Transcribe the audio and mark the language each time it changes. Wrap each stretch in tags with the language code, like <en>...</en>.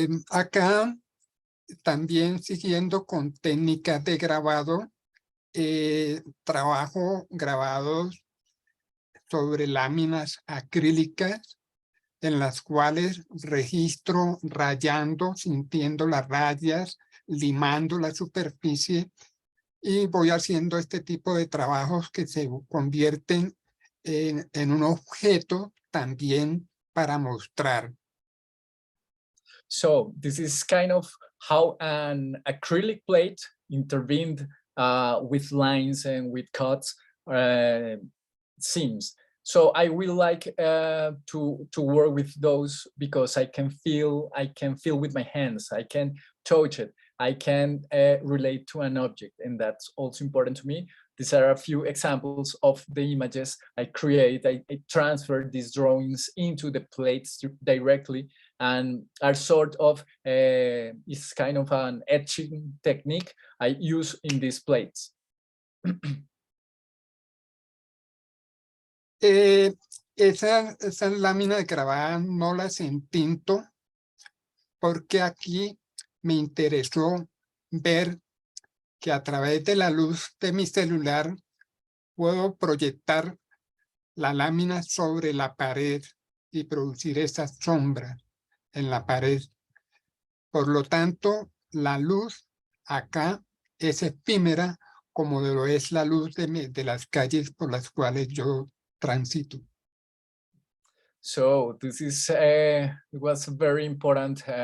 <es>Acá, también siguiendo con técnicas de grabado, trabajo grabados sobre láminas acrílicas, en las cuales registro rayando, sintiendo las rayas, limando la superficie, y voy haciendo este tipo de trabajos que se convierten en un objeto también para mostrar.</es> <en>So this is kind of how an acrylic plate intervened with lines and with cuts seams. So I will like to work with those because I can feel with my hands. I can touch it. I can relate to an object, and that's also important to me. These are a few examples of the images I create. I transfer these drawings into the plates directly, and are sort of it's kind of an etching technique I use in these plates.</en> <es>Esas láminas grabadas no las entinto, porque aquí me interesó ver que a través de la luz de mi celular puedo proyectar la lámina sobre la pared y producir esas sombras en la pared. Por lo tanto, la luz acá es efímera, como lo es la luz de las calles por las cuales yo transito.</es> <en>So this is it was a very important</en>